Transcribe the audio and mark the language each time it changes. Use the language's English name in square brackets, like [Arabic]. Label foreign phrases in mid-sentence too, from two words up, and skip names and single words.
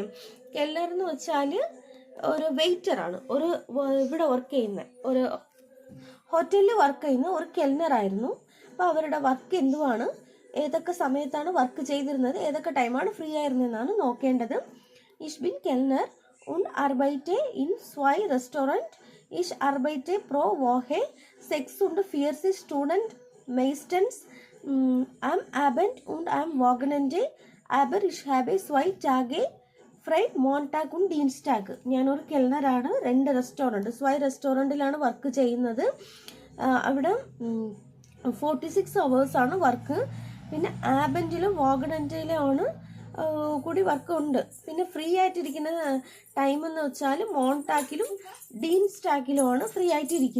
[Malayalam] കെൽനർ എന്ന് വെച്ചാൽ ഒരു വെയിറ്റർ ആണ്. ഇവിടെ വർക്ക് ചെയ്യുന്ന ഒരു ഹോട്ടലിൽ വർക്ക് ചെയ്യുന്ന ഒരു കെൽനർ ആയിരുന്നു. അപ്പോൾ അവരുടെ വർക്ക് എന്തുവാണ്, ഏതൊക്കെ സമയത്താണ് വർക്ക് ചെയ്തിരുന്നത്, ഏതൊക്കെ ടൈമാണ് ഫ്രീ ആയിരുന്നതെന്നാണ് നോക്കേണ്ടത്. [German] Ich bin Kellner und arbeite in 2 Restaurant. Ich arbeite pro Woche 46 Stunden meistens am Abend und am Wochenende. Aber ich habe 2 Tage frei, Montag und Dienstag. [Malayalam] ഞാനൊരു കെൽനറാണ്. 2 റെസ്റ്റോറൻറ്റ് 2 റെസ്റ്റോറൻറ്റിലാണ് വർക്ക് ചെയ്യുന്നത്. അവിടെ 46 hours ആണ് വർക്ക്. പിന്നെ ആബൻഡിലും വോഗനൻഡിലും ആണ് കൂടി വർക്ക് ഉണ്ട്. പിന്നെ ഫ്രീ ആയിട്ടിരിക്കുന്ന ടൈം എന്ന് വെച്ചാൽ മോൺടാക്കിലും ഡീൻസ്റ്റാക്കിലുമാണ് ഫ്രീ ആയിട്ടിരിക്കുന്നത്.